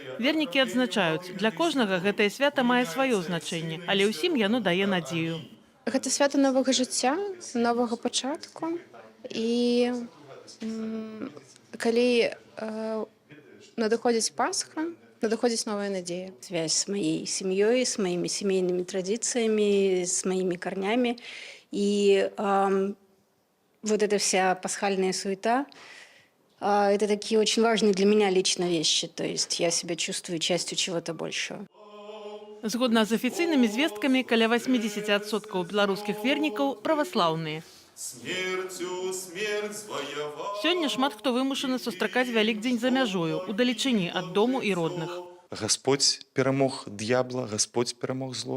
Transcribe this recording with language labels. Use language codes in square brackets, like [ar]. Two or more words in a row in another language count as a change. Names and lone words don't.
[be] Вернікі адзначаюць, для кожнага гэтае свята мае сваё значэнне, але ўсім яно дае надзею. Гэта свята новага жыцця, новага пачатку. І калі надыходзіць Пасха, надыходзіць новая надзея. [ru] Связь с моей семьей, с моими семейными традициями, с моими корнями. И вот эта вся пасхальная суета Это такие очень важные для меня лично вещи. То есть я себя чувствую частью чего-то большего. [be] Згодна з афіцыйнымі звесткамі, каля 80% беларускіх вернікаў праваслаўныя. Сёння шмат хто вымушаны сустракаць Вялікдзень за мяжою, удалечыні ад дому і родных. Господь перамог д'ябла, Господь перамог зло.